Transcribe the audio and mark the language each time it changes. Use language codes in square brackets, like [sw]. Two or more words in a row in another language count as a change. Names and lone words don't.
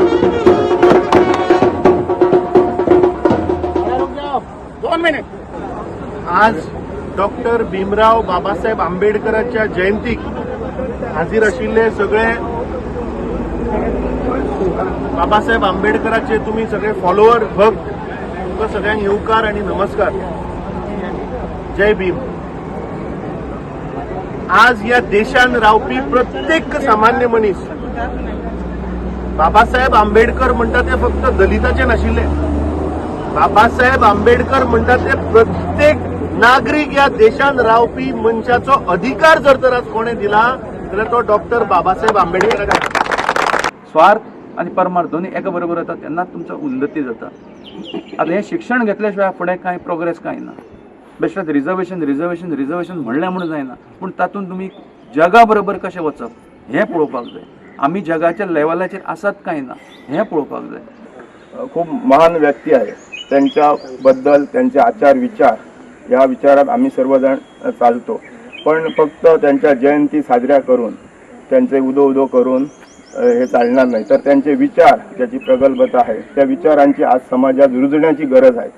[kok] आज डॉक्टर भीमराव बाबासाहेब आंबेडकरांच्या जयंतीक हाजीर आशिल्ले सगळे बाबासाहेब आंबेडकरांचे तुम्ही सगळे फॉलोअर भक्त तुमकां सगळ्यांक येवकार आणि नमस्कार। जय भीम। आज या देशान रावपी प्रत्येक सामान्य मनीस बाबासाहेब आंबेडकर म्हणतात ते फक्त दलिताचे नाशिल्ले। बाबासाहेब आंबेडकर म्हणतात ते प्रत्येक नागरिक या देशान रावपी मनशाचो अधिकार जर तर आज कोणे दिला जाल्यार तो डॉक्टर बाबासाहेब आंबेडकर। स्वार्थ आणि परमार्थ दोन्ही एका बरोबर येतात तेन्ना तुमचो उन्नती जाता। आता हे शिक्षण घेतल्या शिवाय फुडें कांय प्रोग्रेस कांय ना। बेश्टेच रिजर्वेशन म्हणलें म्हणून जायना, पूण तातूंत तुमी जगा बरोबर कशें वचप हें पळोवपाक जाय। आमी जगाच्या लेवलाचेर आसात काय ना हें पळोवपाक जाय। [mr] खूप महान व्यक्ती आहे, त्यांच्याबद्दल त्यांचे आचार विचार या विचारात आम्ही सर्वजण चालतो, पण फक्त त्यांच्या जयंती साजऱ्या करून त्यांचे उदो करून हे चालणार नाही। तर त्यांचे विचार ज्याची प्रगल्भता आहे त्या विचारांची आज समाजात रुजण्याची गरज आहे।